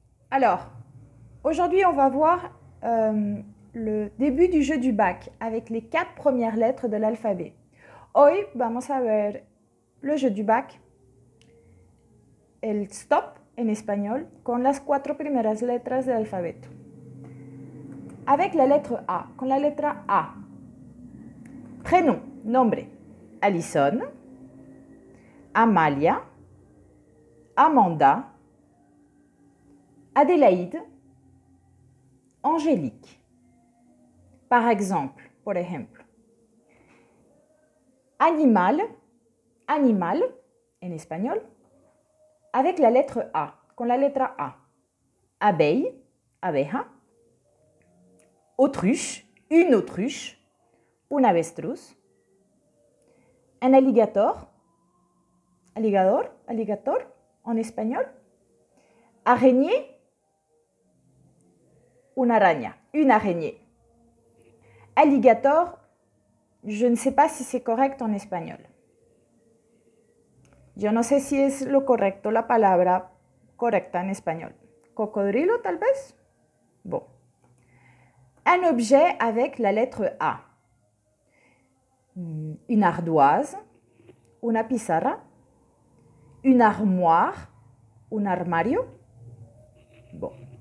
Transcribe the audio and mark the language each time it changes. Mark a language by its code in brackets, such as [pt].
[fr] Alors, aujourd'hui on va voir le début du jeu du bac avec les 4 premières lettres de l'alphabet. [es] Hoy vamos a ver [fr] le jeu du bac, [es] el stop en español, con las 4 primeras letras del alfabeto. [fr] Avec la lettre A, [es] con la letra A. [fr] Prénom, nombre, Alison, Amalia, Amanda, Adélaïde, Angélique. Par exemple, [es] por ejemplo. [fr] Animal, animal, en espagnol, avec la lettre A, [es] con la letra A. [fr] Abeille, abeja. Autruche, une autruche, [es] un avestruz. [fr] Un alligator, alligador, alligator, en espagnol. Araignée, [es] una araña, [fr] une araignée. Alligator, je ne sais pas si c'est correct en espagnol. [es] Yo no sé si es lo correcto la palabra correcta en espagnol. Cocodrilo, tal vez? Bon. [fr] Un objet avec la lettre A. Une ardoise, [es] una pizarra, [fr] une armoire, [es] un armario. [fr] Bon.